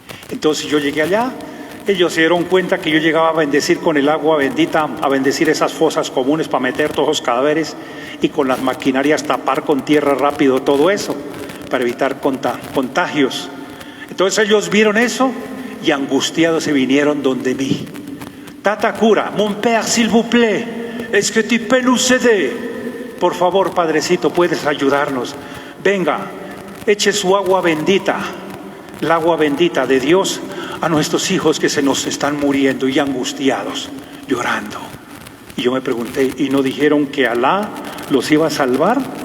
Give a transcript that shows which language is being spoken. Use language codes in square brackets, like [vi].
[es] Entonces yo llegué allá, ellos se dieron cuenta que yo llegaba a bendecir con el agua bendita, a bendecir esas fosas comunes para meter todos los cadáveres y con las maquinarias tapar con tierra rápido todo eso, para evitar contagios. Entonces ellos vieron eso y angustiados se vinieron donde mí. Tata cura, [fr] mon père, s'il vous plaît, est-ce que tu peux nous aider? [es] Por favor, padrecito, puedes ayudarnos. Venga, eche su agua bendita, el agua bendita de Dios, a nuestros hijos que se nos están muriendo y angustiados, llorando. Y yo me pregunté, ¿y no dijeron que Alá los iba a salvar?